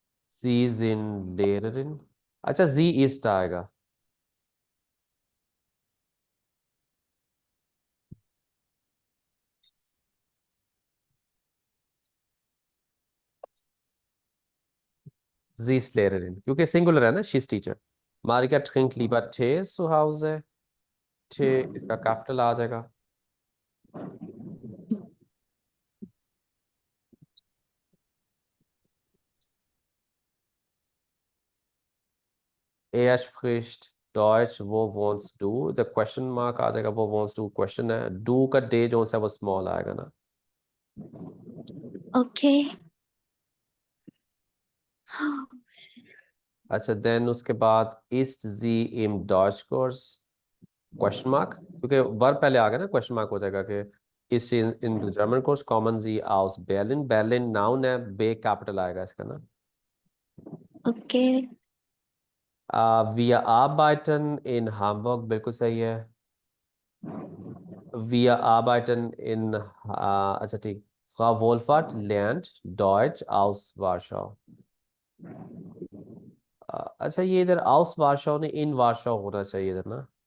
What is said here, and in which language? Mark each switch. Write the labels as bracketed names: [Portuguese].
[Hindi] Ji is in लेयरर। अच्छा, जी east आएगा। जी Lehrerin, क्योंकि सिंगुलर है ना, [English] She's teacher. [German] मारिका trinkt lieber Tee zu Hause। [Hindi] Tee इसका कैपिटल आ जाएगा। [German] Er spricht Deutsch, wo wohnst du? [English] The question mark [Hindi] आ जाएगा, वो [German] wohnst du [Hindi] क्वेश्चन है। do का डे जो है वो स्मॉल आएगा ना। [English] Okay. [Hindi] अच्छा, देन उसके बाद [German] ist sie im Deutschkurs [Hindi] question mark, क्योंकि वर्ब पहले आ गया ना, क्वेश्चन मार्क हो जाएगा कि ist sie [English] in the German course, [German] kommen sie aus Berlin। [Hindi] Berlin noun है, बे कैपिटल आएगा इसका ना। [English] Okay. [German] wir arbeiten in Hamburg, [Hindi] बिल्कुल सही है। [German] wir arbeiten in [Hindi] अच्छा ठीक, [German] Frau Wohlfahrt lernt Deutsch aus Warschau। [Hindi] अच्छा, ये इधर [German] aus Warschau [Hindi] ने [German] in Warschau [Hindi] होना चाहिए इधर ना।